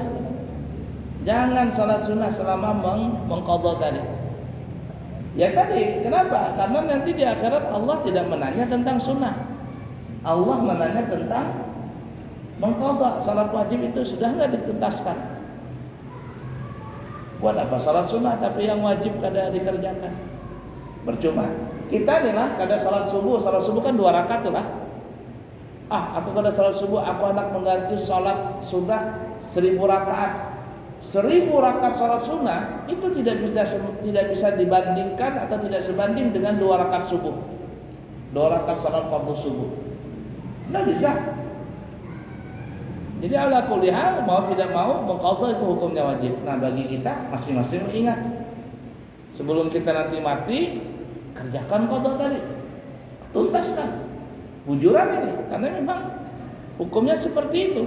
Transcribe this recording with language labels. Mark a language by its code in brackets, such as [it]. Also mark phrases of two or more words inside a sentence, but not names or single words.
[id] Jangan salat sunnah selama mengqadha tadi. Ya tadi, kenapa? Karena nanti di akhirat Allah tidak menanya tentang sunnah. Allah menanya tentang mengqadha. Salat wajib itu sudah enggak dituntaskan. [bjn] Buat apa salat sunnah tapi yang wajib kada dikerjakan? [id] Percuma. [bjn] Kita nih lah kada salat subuh kan 2 rakaat lah. Aku kada salat subuh, aku hendak mengganti salat sunnah 1000 rakaat. [id] 1000 rakaat salat sunnah itu tidak bisa dibandingkan atau tidak sebanding dengan 2 rakaat subuh. 2 rakaat salat fardu subuh. Enggak bisa. Jadi [ar] ala kulli hal, [id] mau tidak mau mengqadha itu hukumnya wajib. Nah, bagi kita masing-masing ingat, sebelum kita nanti mati, kerjakan qadha tadi, tuntaskan bujuran ini, karena memang hukumnya seperti itu.